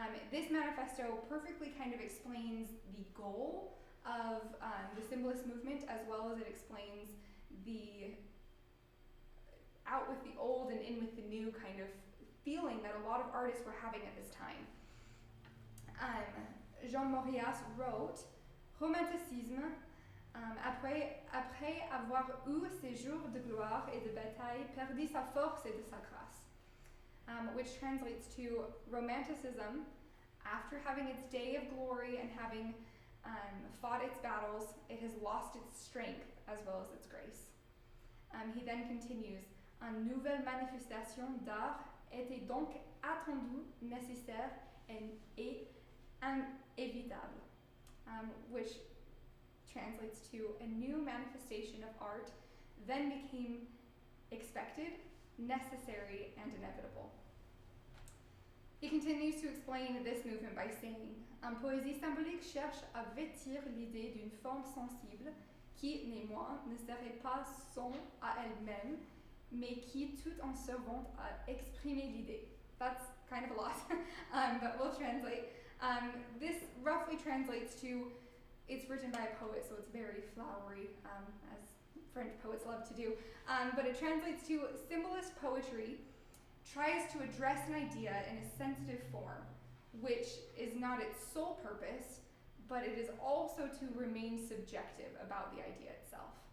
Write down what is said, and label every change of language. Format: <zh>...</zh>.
<en>This manifesto perfectly kind of explains the goal of the Symbolist movement, as well as it explains the out with the old and in with the new kind of feeling that a lot of artists were having at this time. Jean Mauriac wrote,</en> <fr>Romanticisme, après avoir eu ses jours de gloire et de bataille, perdit sa force et de sa grâce.</fr> <en>Which translates to Romanticism, after having its day of glory and having fought its battles, it has lost its strength as well as its grace. He then continues,</en> <fr>une nouvelle manifestation d'art était donc attendue, nécessaire et inévitable,</fr> <en>which translates to a new manifestation of art then became expected, necessary, and inevitable. He continues to explain this movement by saying,</en> <fr>poésie symbolique cherche à vêtir l'idée d'une forme sensible qui, néanmoins, ne serait pas son à elle-même, mais qui, tout en servant à exprimer l'idée.</fr> <en>That's kind of a lot, but we'll translate. This roughly translates to, it's written by a poet, so it's very flowery, as French poets love to do, but it translates to symbolist poetry tries to address an idea in a sensitive form, which is not its sole purpose, but it is also to remain subjective about the idea itself.</en>